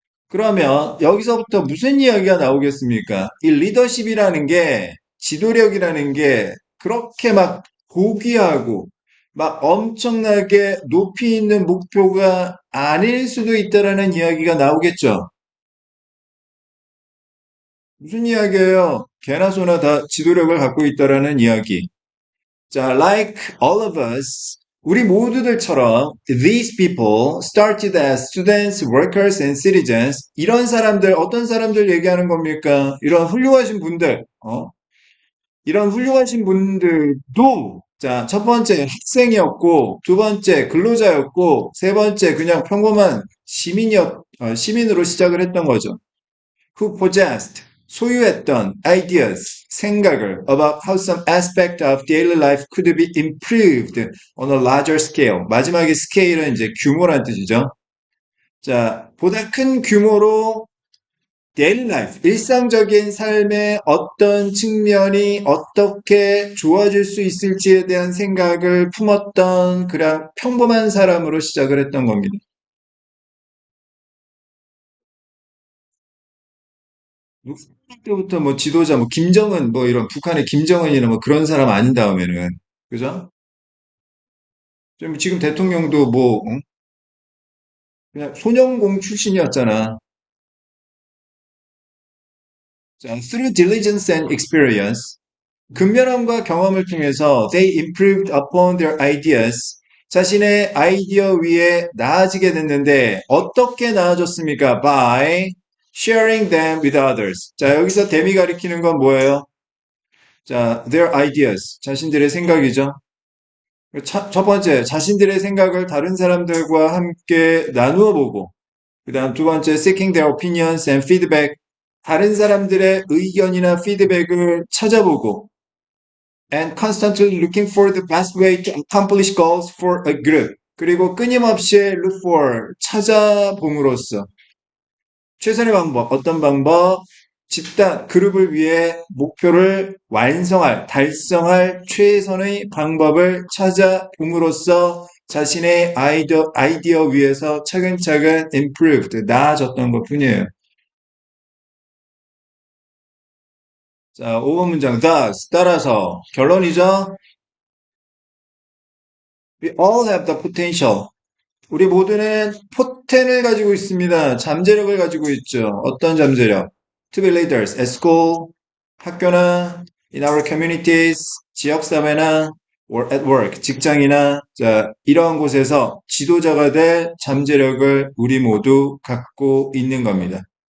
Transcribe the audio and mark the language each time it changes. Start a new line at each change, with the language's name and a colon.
Korean: 그러면 여기서부터 무슨 이야기가 나오겠습니까? 이 리더십이라는 게 지도력이라는 게 그렇게 막 고귀하고 막 엄청나게 높이 있는 목표가 아닐 수도 있다라는 이야기가 나오겠죠. 무슨 이야기예요? 개나 소나 다 지도력을 갖고 있다라는 이야기. 자,
English: like all of us,
Korean: 우리 모두들처럼
English: these people started as students, workers, and citizens.
Korean: 이런 사람들, 어떤 사람들 얘기하는 겁니까? 이런 훌륭하신 분들, 이런 훌륭하신 분들도 자, 첫 번째 학생이었고, 두 번째 근로자였고, 세 번째 그냥 평범한 시민으로 시작을 했던 거죠.
English: who possessed
Korean: 소유했던
English: ideas
Korean: 생각을
English: about how some aspect of daily life could be improved on a larger scale.
Korean: 마지막에 scale은 이제 규모란 뜻이죠. 자, 보다 큰 규모로 daily life, 일상적인 삶의 어떤 측면이 어떻게 좋아질 수 있을지에 대한 생각을 품었던 그런 평범한 사람으로 시작을 했던 겁니다. 때부터 뭐 지도자 뭐 김정은 뭐 이런 북한의 김정은이나 뭐 그런 사람 아닌 다음에는 그죠? 지금 대통령도 뭐 그냥 소년공 출신이었잖아. 자,
English: through diligence and experience
Korean: 근면함과 경험을 통해서
English: they improved upon their ideas
Korean: 자신의 아이디어 위에 나아지게 됐는데 어떻게 나아졌습니까?
English: By sharing them with others.
Korean: 자, 여기서 댐이 가리키는 건 뭐예요? 자,
English: their ideas
Korean: 자신들의 생각이죠. 첫 번째, 자신들의 생각을 다른 사람들과 함께 나누어 보고, 그 다음 두 번째,
English: seeking their opinions and feedback.
Korean: 다른 사람들의 의견이나 피드백을 찾아보고,
English: and constantly looking for the best way to accomplish goals for a group.
Korean: 그리고 끊임없이
English: look for,
Korean: 찾아봄으로써 최선의 방법, 어떤 방법? 집단, 그룹을 위해 목표를 완성할, 달성할 최선의 방법을 찾아봄으로써 자신의 아이디어 위에서 차근차근 improved, 나아졌던 것 뿐이에요. 자, 5번 문장, thus, 따라서, 결론이죠?
English: We all have the potential.
Korean: 우리 모두는 포텐을 가지고 있습니다. 잠재력을 가지고 있죠. 어떤 잠재력?
English: To be leaders at school,
Korean: 학교나
English: in our communities,
Korean: 지역사회나
English: or at work,
Korean: 직장이나 자, 이러한 곳에서 지도자가 될 잠재력을 우리 모두 갖고 있는 겁니다.